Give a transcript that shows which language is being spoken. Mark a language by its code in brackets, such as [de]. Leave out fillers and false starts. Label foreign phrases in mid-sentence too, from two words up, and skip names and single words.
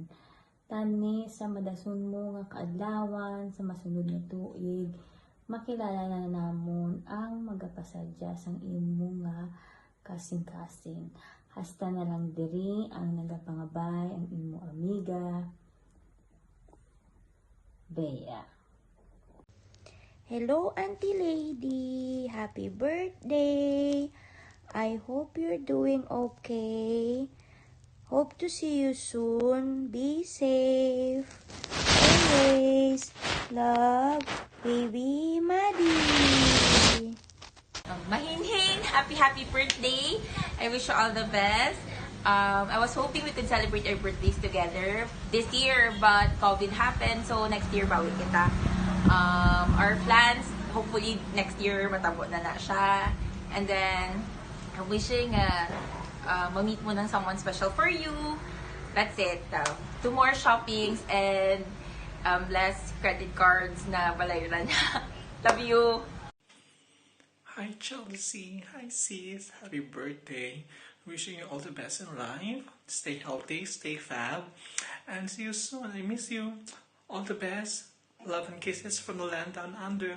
[hil] Tani sa madason mo nga kaadlawan sa masunod nga tuig, makilala na namon ang magapasadya sang imo nga kasing-kasing. Hasta na lang diri ang nagapangabay ang imo amiga, Bea. [en] Hello, Auntie Lady. Happy birthday. I hope you're doing okay. Hope to see you soon. Be safe. Always. Love, baby Maddie. Mahinhin, happy birthday. I wish you all the best. I was hoping we could celebrate our birthdays together this year, but COVID happened, so next year [tl] bawi kita. [en] Our plans, hopefully next year [hil] matabo na siya. [en] And then, I'm wishing [tl] ma-meet mo ng [en] someone special for you. That's it. 2 more shoppings and less credit cards [hil] na balayran. [en] Love you. Hi Chelsea, hi sis, happy birthday. Wishing you all the best in life. Stay healthy, stay fab, and see you soon. I miss you. All the best. Love and kisses from the land down under.